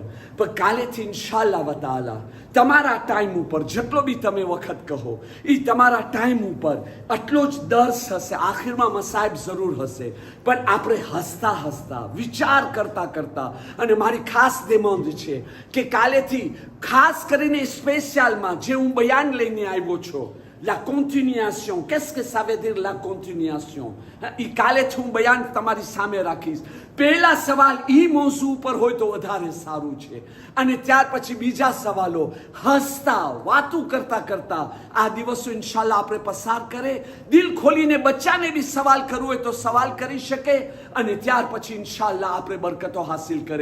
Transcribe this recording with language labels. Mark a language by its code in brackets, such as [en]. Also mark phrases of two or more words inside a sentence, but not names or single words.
[gu] પણ કાલેથી [ar] إن شاء الله تعالى [gu] તમારા ટાઈમ ઉપર જેટલો બી તમે વખત કહો એ તમારા ટાઈમ ઉપર આટલો જ દર્સ હશે. આખિરમાં મસાઈબ જરૂર હશે, પણ આપણે હસતા હસતા વિચાર કરતા કરતા. અને મારી ખાસ દેમાંદ છે કે કાલેથી ખાસ કરીને સ્પેશિયલમાં જે હું બયાન લઈને આવ્યો છું, [fr] la continuation. Qu'est-ce que ça veut dire la continuation? [gu] એ કાલેથી હું બયાન તમારી સામે રાખીશ. પહેલા સવાલ એ મોઝુ ઉપર હોય તો વધારે સારું છે, અને ત્યાર પછી બીજા સવાલો હસતા વાતું કરતા કરતા આ દિવસો ઇન્શાઅલ્લાહ આપણે પસાર કરે. દિલ ખોલીને બચ્ચાને બી સવાલ કરવો હોય તો સવાલ કરી શકે, અને ત્યાર પછી ઇન્શાઅલ્લાહ આપણે બરકતો હાસિલ કરે.